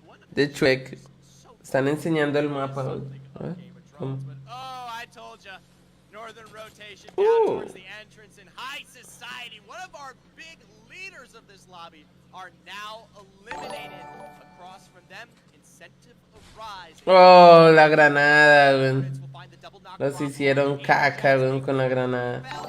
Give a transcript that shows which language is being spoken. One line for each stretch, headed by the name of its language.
Spanish: De Chuec. Están enseñando el mapa, güey. A ver, ¿cómo?
English: Oh, I told ya. Northern rotation down towards the entrance in High Society. One of our big leaders of this lobby are now eliminated. Across from them, incentive of Rise.
Spanish: Oh, la granada, güey. Los hicieron caca, güey, con la granada.